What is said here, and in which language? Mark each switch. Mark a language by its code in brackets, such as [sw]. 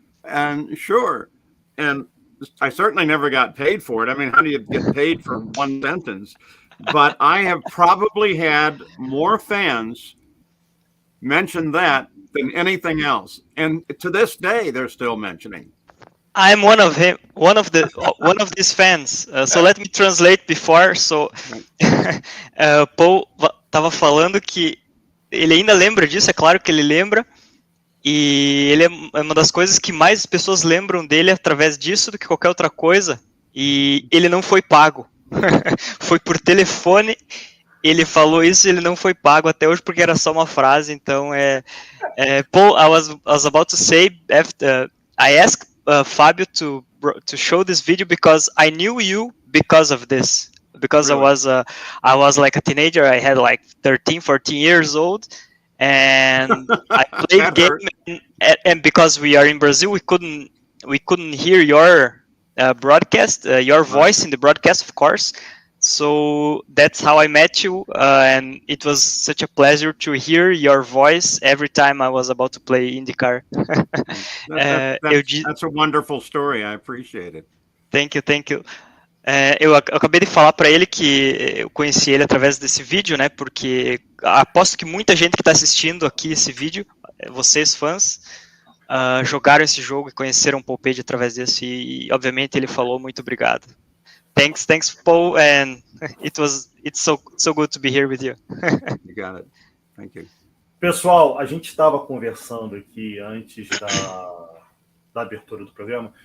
[en] And sure. And I certainly never got paid for it. I mean, how do you get paid for one sentence? But I have probably had more fans mention that than anything else. And to this day, they're still mentioning. I'm one of these fans. So let me translate before. [pt] So Paul estava falando que ele ainda lembra disso, é claro que ele lembra. E ele é uma das coisas que mais pessoas lembram dele através disso do que qualquer outra coisa. E ele não foi pago. Foi por telefone. Ele falou isso e ele não foi pago até hoje porque era só uma frase. [en] Então, Paul, I was about to say, after, I asked Fábio to show this video because I knew you because of this. Because really? I was like a teenager. I had like 13, 14 years old. And I played game, and because we are in Brazil, we couldn't hear your broadcast, your voice in the broadcast, of course. So that's how I met you, and it was such a pleasure to hear your voice every time I was about to play IndyCar. That's a wonderful story. I appreciate it. Thank you. [pt] Eu acabei de falar para ele que eu conheci ele através desse vídeo, né? Porque aposto que muita gente que está assistindo aqui esse vídeo, vocês fãs, jogaram esse jogo e conheceram o Paul Page através desse. E obviamente ele falou muito obrigado. [en] Thanks, Paul, and it's so good to be here with you. You got it. Thank you. [pt] Pessoal, a gente estava conversando aqui antes da abertura do programa.